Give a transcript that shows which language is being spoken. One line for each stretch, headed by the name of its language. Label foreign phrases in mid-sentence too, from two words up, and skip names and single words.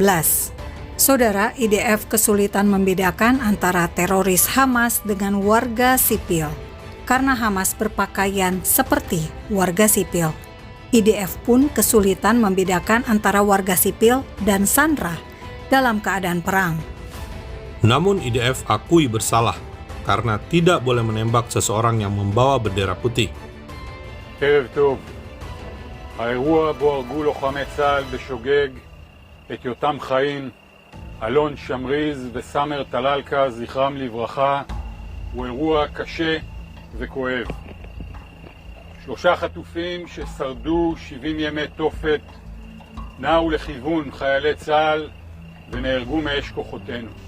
Indonesian: Saudara, IDF kesulitan membedakan antara teroris Hamas dengan warga sipil karena Hamas berpakaian seperti warga sipil. IDF pun kesulitan membedakan antara warga sipil dan sandera dalam keadaan perang. Namun IDF akui bersalah karena tidak boleh menembak seseorang yang membawa bendera putih.
Hebrew: ערב טוב. האירוע בו הרגו לוחמי צה"ל בשוגג את יותם חיים, אלון שמריז וסמר טללקה, זכרם לברכה, הוא אירוע קשה וכואב. 3 חטופים ששרדו 70 ימי תופת נעו לכיוון חיילי צה"ל ונהרגו מאש כוחותינו.